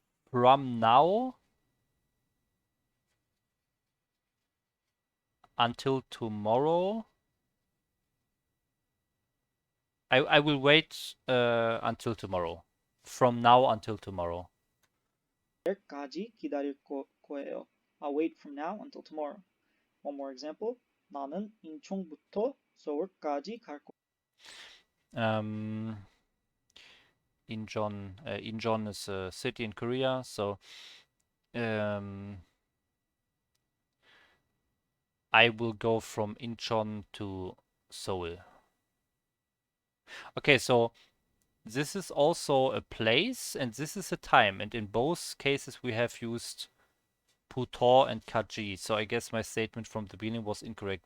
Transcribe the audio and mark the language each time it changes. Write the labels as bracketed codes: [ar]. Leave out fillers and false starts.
[en] From now until tomorrow. I will wait until tomorrow. From now until tomorrow. [ko] 내일까지 기다릴 거예요. [en] I'll wait from now until tomorrow. One more example. [ko] 나는 인천부터 서울까지 갈 거예요. [en] Incheon is a city in Korea, so I will go from Incheon to Seoul. Okay, so this is also a place and this is a time, and in both cases we have used Puto and Kaji, so I guess my statement from the beginning was incorrect.